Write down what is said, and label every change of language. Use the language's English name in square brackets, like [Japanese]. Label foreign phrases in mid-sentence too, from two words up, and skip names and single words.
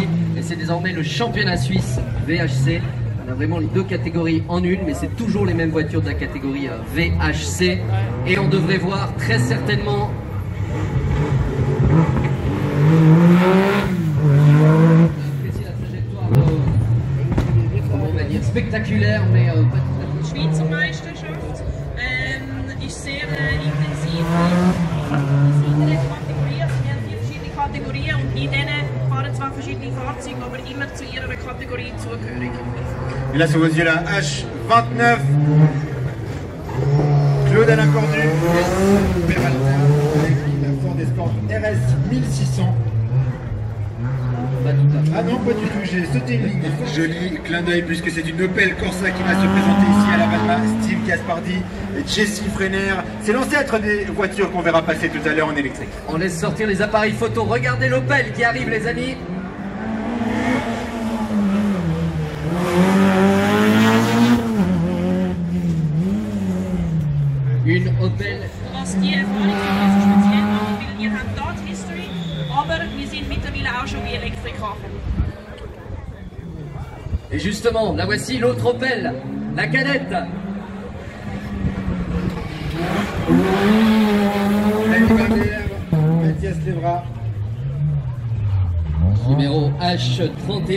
[French] Et c'est désormais le championnat suisse VHC. On a vraiment les deux catégories en une, mais c'est toujours les mêmes voitures de la catégorie VHC. Et on devrait voir très certainement la trajectoire, on va dire spectaculaire, mais pas tout à fait. [German] Schweizer Meisterschaft ist sehr intensiv. Wir haben 4 verschiedene Kategorien und in denen fahren zwar verschiedene Fahrzeuge, aber immer zu ihrer Kategorie zugehörig. [French] Et là, sous vos yeux, la H29, Claude Alain Cordu, Peralta, avec la Ford Escort RS 1600. Pas tout à fait. Ah non, pas du tout, j'ai sauté une ligne. Joli clin d'œil puisque c'est une Opel Corsa qui va se présenter ici à la Valma. Steve Gaspardi, Jesse Freiner. C'est l'ancêtre des voitures qu'on verra passer tout à l'heure en électrique. On laisse sortir les appareils photo. Regardez l'Opel qui arrive, les amis. Une Opel. [German] Was die Erfahrung ist speziell macht, weil wir haben dort History, aber wir sind mittlerweile auch schon wie Elektriker. [French] Et justement, la voici, l'autre Opel, la cadette. Elle va baisse les bras. Numéro H31.